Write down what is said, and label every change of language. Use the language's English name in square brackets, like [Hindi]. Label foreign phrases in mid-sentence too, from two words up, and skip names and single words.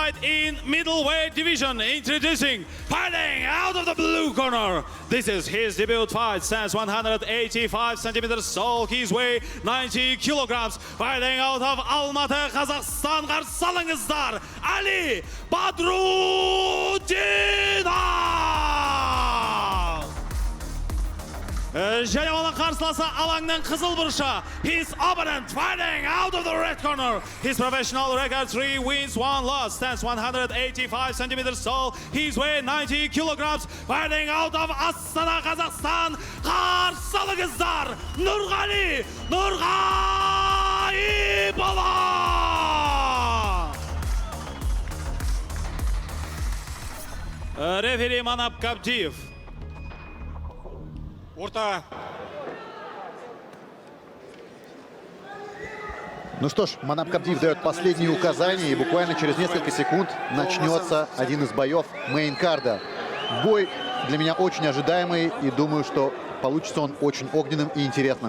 [English] fight in middleweight division. Introducing, fighting out of the blue corner. This is his debut fight. Stands 185 centimeters tall. His weight 90 kilograms. Fighting out of Almaty, Kazakhstan. [Kazakh] Qarşı alыңыздар, Ali Badrudinov. Және оның қарсыласы алаңның қызыл бұрышы. [English] His opponent fighting out of the red corner. His professional record 3 wins, 1 loss. Stands 185 centimeters tall. His weight 90 kilograms. Fighting out of Astana, Kazakhstan. [Kazakh] Қарсы алыңыздар, Nurgali Nurgaipova. Рефери Манап Кабдиев. Орта. [Russian] Ну что ж, Манап Кабдиев дает последние указания, и буквально через несколько секунд начнется один из боев мейн-карда. Бой для меня очень ожидаемый, и думаю, что получится он очень огненным и интересным.